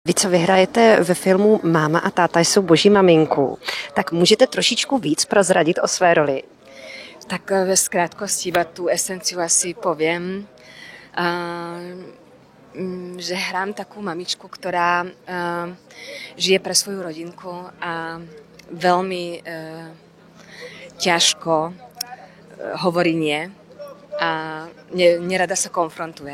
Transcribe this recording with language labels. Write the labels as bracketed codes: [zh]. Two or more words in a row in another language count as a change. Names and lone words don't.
[cs] Vy, co vyhrajete ve filmu Máma a táta jsou boží maminku, tak můžete trošičku víc prozradit o své roli? [sk] Tak ve skrátkosti iba tú esenciu asi poviem, že hrám takú mamičku, ktorá žije pre svoju rodinku a veľmi ťažko hovorí nie a nerada sa konfrontuje.